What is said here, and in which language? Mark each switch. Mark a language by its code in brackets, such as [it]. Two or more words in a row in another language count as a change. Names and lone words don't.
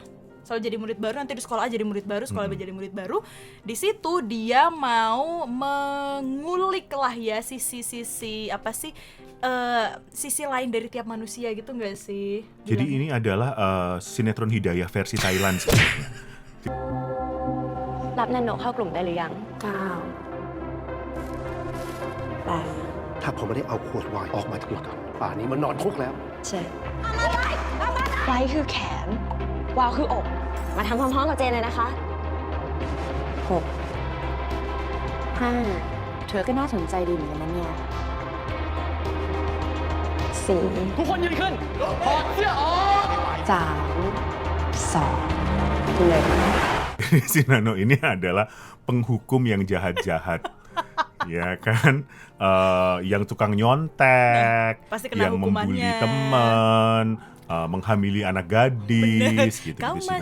[id] Selalu jadi murid baru, nanti di sekolah jadi murid baru, sekolah jadi murid baru. Di situ dia mau mengulik lah ya sisi apa sih sisi lain dari tiap manusia gitu nggak sih? Jadi ini adalah sinetron Hidayah versi Thailand sebenarnya. [th] รับนันโนะเข้ากลุ่มได้หรือยัง9 ถ้าผมไม่ได้เอาขวดไวน์ออกมาจากรถอะป่านนี้มันนอนคุกแล้ว 7ไฟคือแขน วาวคืออก มาทำพร้อมๆกับเจนเลยนะคะ6 5เธอก็น่าสนใจดีเหมือนกันนะเนี่ย4 ทุกคนยืนขึ้นถอดเสื้อออก 3 2 1 [id] Si Nano ini adalah penghukum yang jahat-jahat. Ya kan, yang tukang nyontek, pasti kena yang membuli hukumannya. teman, menghamili anak gadis, gitu. Kau Si Nano